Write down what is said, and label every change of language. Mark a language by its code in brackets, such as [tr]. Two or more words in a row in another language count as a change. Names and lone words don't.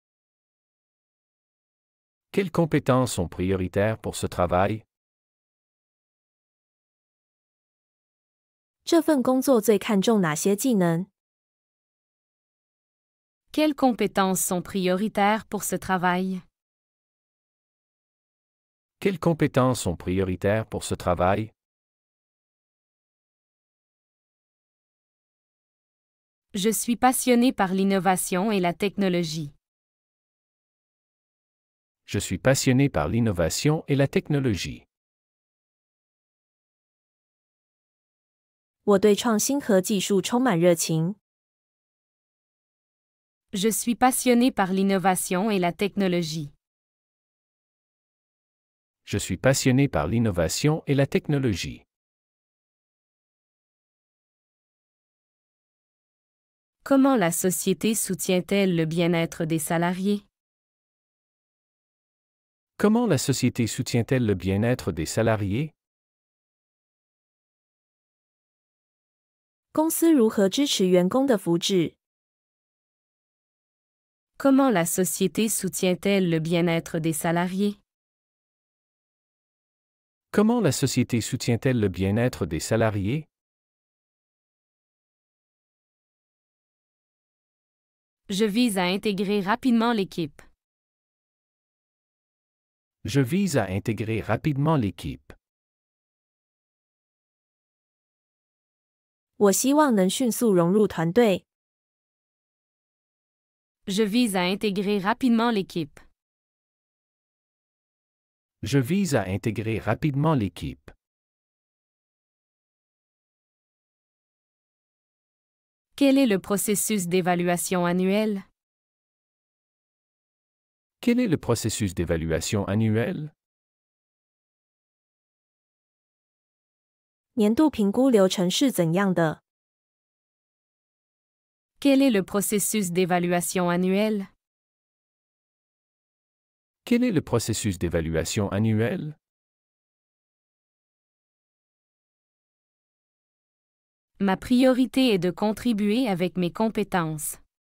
[fr] Quelles compétences sont prioritaires pour ce travail? [zh] 这份工作最看重哪些技能？ [fr] Quelles compétences sont prioritaires pour ce travail? Quelles compétences sont prioritaires pour ce travail? Je suis passionné par l'innovation et la technologie. Je suis passionné par l'innovation et la technologie. [zh] 我对创新和技术充满热情。 [fr] Je suis passionné par l'innovation et la technologie. Je suis passionné par l'innovation et la technologie. Comment la société soutient-elle le bien-être des salariés? Comment la société soutient-elle le bien-être des salariés? [zh] 公司如何支持员工的福祉？ [fr] Comment la société soutient-elle le bien-être des salariés? Comment la société soutient-elle le bien-être des salariés? Je vise à intégrer rapidement l'équipe. Je vise à intégrer rapidement l'équipe. [zh] 我希望能迅速融入团队。 [fr] Je vise à intégrer rapidement l'équipe. Je vise à intégrer rapidement l'équipe. Quel est le processus d'évaluation annuel? Quel est le processus d'évaluation annuel? [zh] 年度评估流程是怎样的？ [fr] Quel est le processus d'évaluation annuel? Quel est le processus d'évaluation annuel? Ma priorité est de contribuer avec mes compétences.